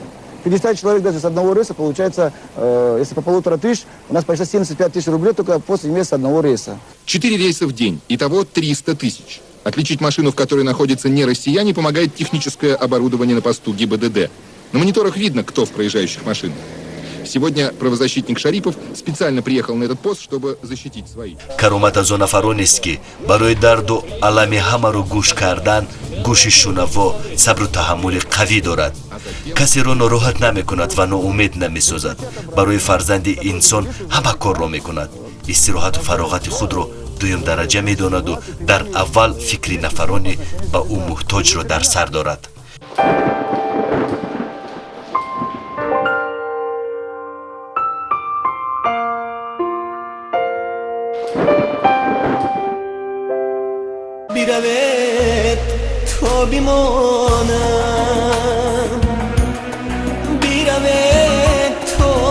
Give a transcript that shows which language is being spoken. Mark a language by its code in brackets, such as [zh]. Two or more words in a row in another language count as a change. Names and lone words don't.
[ru] 50 человек даже с одного рейса, получается, если по 1500, у нас почти 75 тысяч рублей только после месяца одного рейса. 4 рейса в день, итого 300 тысяч. Отличить машину, в которой находятся не россияне, помогает техническое оборудование на посту ГИБДД. На мониторах видно, кто в проезжающих машинах. Сегодня правозащитник Шарипов специально приехал на этот пост, чтобы защитить своих. [tg] Каромат аз он нафаронест ки барои дарду алами ҳамаро гӯш кардан гӯши шунаво сабру таҳаммули қавӣ дорад. Касеро нороҳат намекунад ва ноумед намесозад. Барои фарзанди инсон ҳама корро мекунад. Истироҳату фароғати худро дуюм дараҷа медонаду дар аввал фикри нафарони ба ӯ муҳтоҷро дар сар дорад. [fa] بیروید تا بیمانم بیروید تا